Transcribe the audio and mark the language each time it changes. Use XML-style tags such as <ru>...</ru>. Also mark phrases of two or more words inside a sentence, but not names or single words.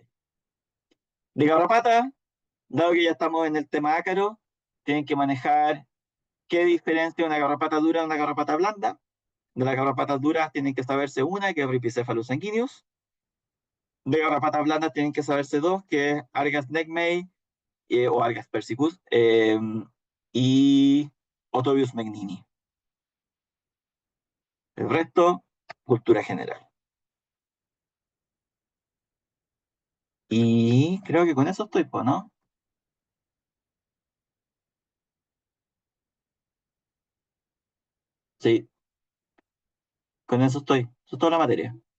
<es>De garrapata, dado que ya estamos en el tema ácaro, tienen que manejar qué diferencia una garrapata dura de una garrapata blanda. De las garrapatas duras tienen que saberse una, que es Rhipicephalus sanguineus. De garrapatas blandas tienen que saberse dos, que es Argas neckmei o Argas persicus y Otobius megnini. El resto, cultura general. Y creo que con eso estoy, pues, ¿no? Sí, con eso estoy. Eso es toda la materia.</es>